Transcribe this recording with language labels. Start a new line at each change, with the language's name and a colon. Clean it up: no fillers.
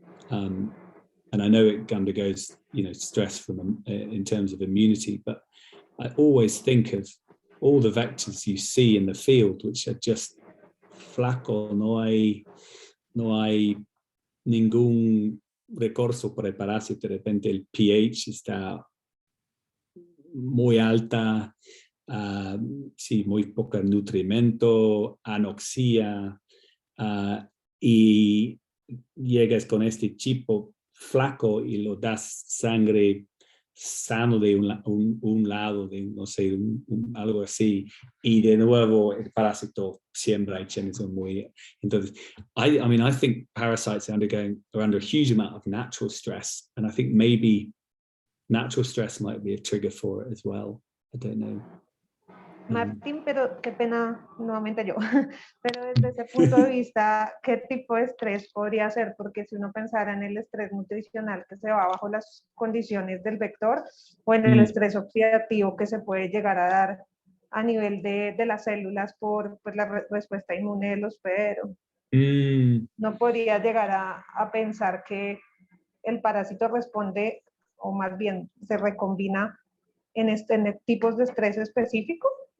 English: And I know it undergoes, stress from in terms of immunity, but I always think of all the vectors you see in the field, which are just
Spanish: flaco, no hay ningún recurso para el parásito. De repente el pH está muy alta, sí, muy poco nutrimento, anoxia, y llegas con este chipo flaco y lo das sangre sano de un lado, de no sé, algo así, y de nuevo el parásito siembra y genes son muy...
English: Entonces, I think parasites are under a huge amount of natural stress, and I think maybe natural stress might be a trigger for it as well. I don't know.
Spanish: Martín, pero qué pena nuevamente yo, pero desde ese punto de vista, ¿qué tipo de estrés podría ser? Porque si uno pensara en el estrés nutricional que se va bajo las condiciones del vector o en el estrés oxidativo que se puede llegar a dar a nivel de las células por la respuesta inmune del hospedero, no podría llegar a pensar que el parásito responde, o más bien se recombina en tipos de estrés específicos.